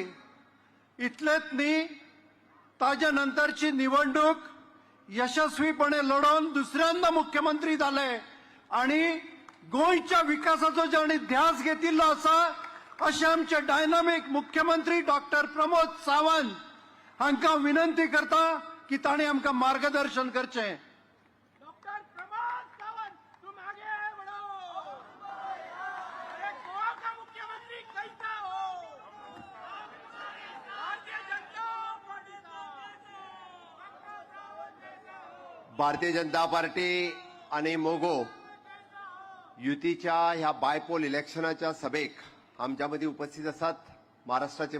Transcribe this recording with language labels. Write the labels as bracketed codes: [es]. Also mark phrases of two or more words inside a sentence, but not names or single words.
[kok] इतलेंच न्ही, ताज्या नंतरची निवडणूक यशस्वीपणे लढोवन दुसऱ्यांदा मुख्यमंत्री जाले आणि गोंयच्या विकासाचो जेणे ध्यास घेतिल्लो आसा अशे आमचे डायनामिक मुख्यमंत्री डॉक्टर प्रमोद सावंत हांकां विनंती करता की ताणें आमकां मार्गदर्शन करचें. [hi] डॉक्टर प्रमोद सावंत तुम आगे बढ़ो. अरे गोवा का मुख्यमंत्री कैसा हो? भारतीय जनता पार्टी [kok] भारतीय जनता पार्टी आणि मोगो युतीच्या ह्या बायपोल इलेक्शनाच्या सभेक आमच्यामध्ये उपस्थित असतात महाराष्ट्राचे